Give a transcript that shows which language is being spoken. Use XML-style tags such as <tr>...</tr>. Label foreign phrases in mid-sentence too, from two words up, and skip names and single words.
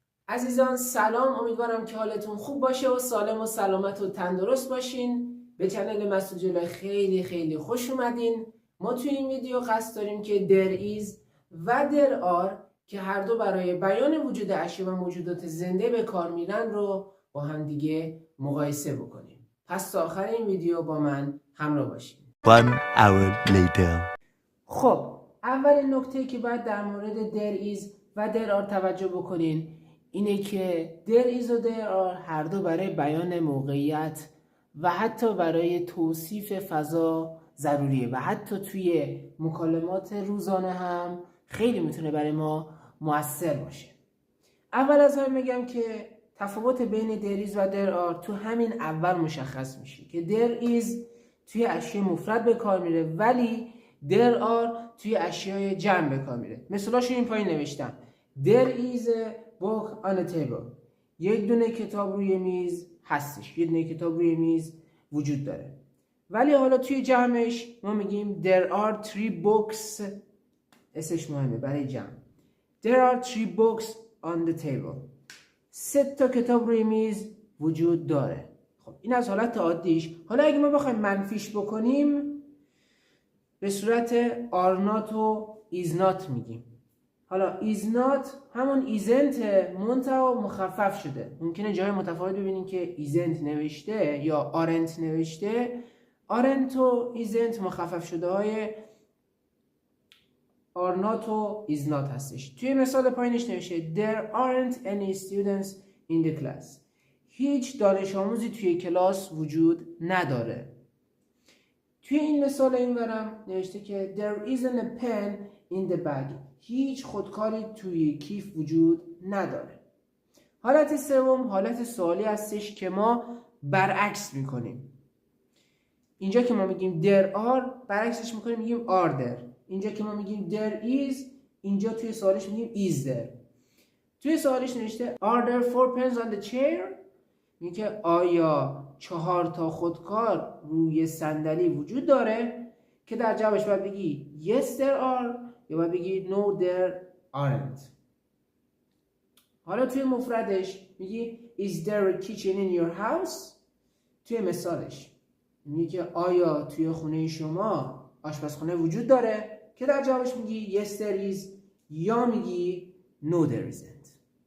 <fa>عزیزان سلام، امیدوارم که حالتون خوب باشه و سالم و سلامت و تندرست باشین. به چنل مسعود جلو خیلی خوش اومدین. ما توی این ویدیو قصد داریم که</fa> <en>there is</en> <fa>و</fa> <en>there are</en> <fa>که هر دو برای بیان وجود اشیا و موجودات زنده به کار میرن رو با هم دیگه مقایسه بکنیم. پس تا آخر این ویدیو با من همراه باشین.</fa> <en>1 hour later.</en> <fa>خب اولین نکته که باید در مورد</fa> <en>there is</en> <fa>و</fa> <en>there are</en> <fa>توجه بکنین اینه که</fa> <en>there is</en> <fa>و</fa> <en>there are</en> <fa>هر دو برای بیان موقعیت و حتی برای توصیف فضا ضروریه و حتی توی مکالمات روزانه هم خیلی میتونه برای ما مؤثر باشه. اول از همه میگم که تفاوت بین</fa> <en>there is</en> <fa>و</fa> <en>there are</en> <fa>تو همین اول مشخص میشه که</fa> <en>there is</en> <fa>توی اشیاء مفرد به کار میره ولی</fa> <en>there are</en> <fa>توی اشیاء جمع به کار میره. مثالاشو این پایین نوشتم.</fa> <en>There is a book on a table.</en> <fa>یک دونه کتاب روی میز هستش. یک دونه کتاب روی میز وجود داره. ولی حالا توی جمعش ما میگیم</fa> <en>there are 3 books.</en> <fa>اسمش مهمه برای جمع.</fa> <en>There are 3 books on the table.</en> <fa>3 تا کتاب روی میز وجود داره. خب این از حالت عادیش. حالا اگه ما بخوایم منفیش بکنیم به صورت</fa> <en>are not</en> <fa>و</fa> <en>is not</en> <fa>میگیم. حالا</fa> <en>is not</en> <fa>همون isn't منتها مخفف شده. ممکنه جای متفاوت ببینیم که isn't نوشته یا aren't نوشته. aren't و isn't مخفف شده های</fa> <en>are not</en> <fa>و</fa> <en>is not</en> <fa>هستش. توی مثال پایینش نوشته</fa> <en>there aren't any students in the class.</en> <fa>هیچ دانش آموزی توی کلاس وجود نداره. توی این مثال اینورم نوشته که</fa> <en>there isn't a pen in the bag.</en> <fa>هیچ خودکاری توی کیف وجود نداره. حالت سوم حالت سوالی هستش که ما برعکس میکنیم. اینجا که ما میگیم</fa> <en>there are</en> <fa>برعکسش میکنیم میگیم</fa> <en>are there.</en> <fa>اینجا که ما میگیم</fa> <en>there is</en> <fa>اینجا توی سوالش میگیم</fa> <en>is there.</en> <fa>توی سوالش نوشته</fa> <en>are there 4 pens on the chair.</en> <fa>میگه آیا 4 تا خودکار روی صندلی وجود داره که در جوابش باید بگی</fa> <en>yes there are</en> <fa>یا باید بگی</fa> <en>no there aren't.</en> <fa>حالا توی مفردش میگی</fa> <en>is there a kitchen in your house.</en> <fa>توی مثالش میگه آیا توی خونه شما آشپزخونه وجود داره که در جوابش میگی</fa> <en>yes there is</en> <fa>یا میگی</fa> <en>no there isn't.</en>